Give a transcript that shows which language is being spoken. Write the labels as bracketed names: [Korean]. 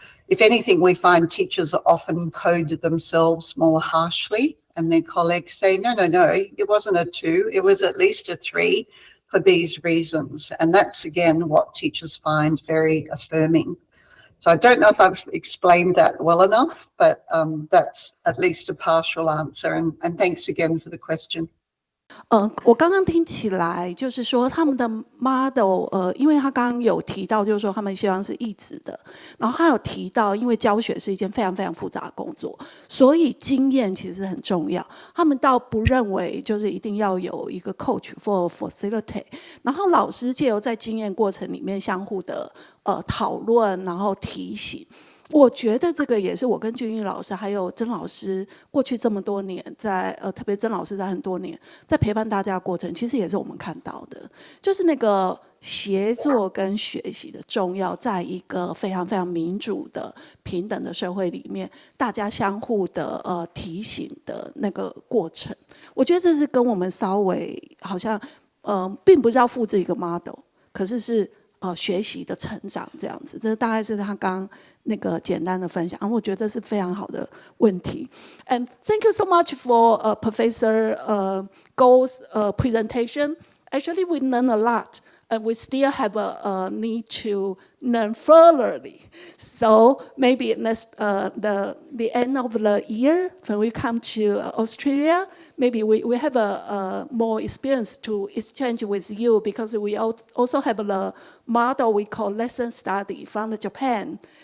[English] If anything, we find teachers often code themselves more harshly, and their colleagues say, no, it wasn't a 2, it was at least a 3 for these reasons. And that's, again, what teachers find very affirming. So I don't know if I've explained that well enough, but that's at least a partial answer. And thanks again for the question. [Chinese] 我刚刚听起来就是说他们的 model， 因为他刚刚有提到，就是说他们希望是一致的，然后他有提到，因为教学是一件非常非常复杂的工作，所以经验其实很重要。他们倒不认为就是一定要有一个 [English] coach for facilitate， [Chinese] 然后老师藉由在经验过程里面相互的讨论，然后提醒。我觉得这个也是我跟俊逸老师还有曾老师过去这么多年在特别曾老师在很多年在陪伴大家的过程，其实也是我们看到的，就是那个协作跟学习的重要，在一个非常非常民主的平等的社会里面，大家相互的提醒的那个过程，我觉得这是跟我们稍微好像并不是要复制一个 model， 可是是学习的成长这样子，这大概是他刚那个简单的分享，我觉得是非常好的问题。 [English] And thank you so much for Professor Gore's presentation. Actually, we learned a lot, and we still have a need to learn furtherly. So maybe next the end of the year, when we come to Australia, maybe we have a more experience to exchange with you, because we also have the model we call lesson study from Japan.